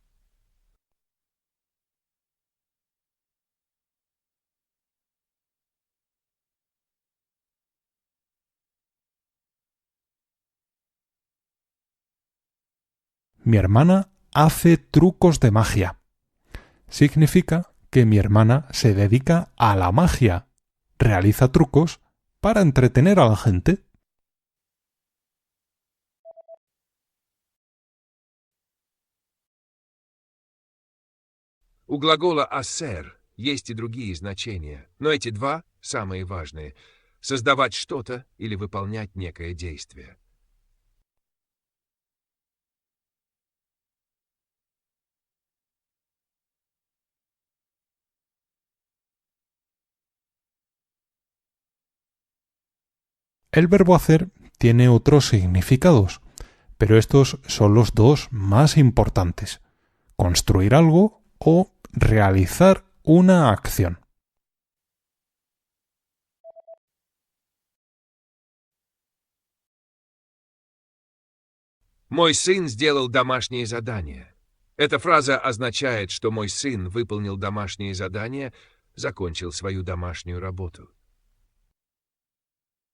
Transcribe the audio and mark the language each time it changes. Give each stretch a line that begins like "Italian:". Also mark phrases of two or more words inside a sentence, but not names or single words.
Spanish: Mi hermana hace trucos de magia. Significa que mi hermana se dedica a la magia, realiza trucos para entretener a la gente.
Russian: У глагола «ассер» есть и другие значения, но эти два самые важные — создавать что-то или выполнять некое действие.
Spanish: El verbo hacer tiene otros significados, pero estos son los dos más importantes: construir algo o realizar una acción.
Russian: Мой сын сделал домашнее задание. Эта фраза означает, что мой сын выполнил домашнее задание, закончил свою домашнюю работу.